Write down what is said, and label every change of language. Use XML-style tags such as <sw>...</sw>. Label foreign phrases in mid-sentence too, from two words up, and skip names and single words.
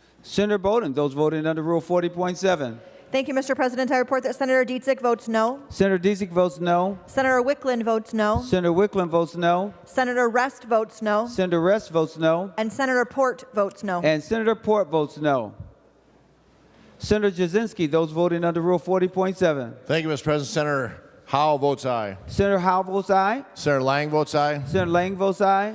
<en>Senator Bowden, those voting under Rule 40.7. Thank you, Mr. President. I report that Senator Dietzick votes no. Senator Dietzick votes no. Senator Wickland votes no. Senator Wickland votes no. Senator Rest votes no. Senator Rest votes no. And Senator Port votes no. And Senator Port votes no. Senator Cwodzinski, those voting under Rule 40.7. Thank you, Mr. President. Senator Howe votes aye. Senator Howe votes aye. Senator Lang votes aye. Senator Lang votes aye.</en>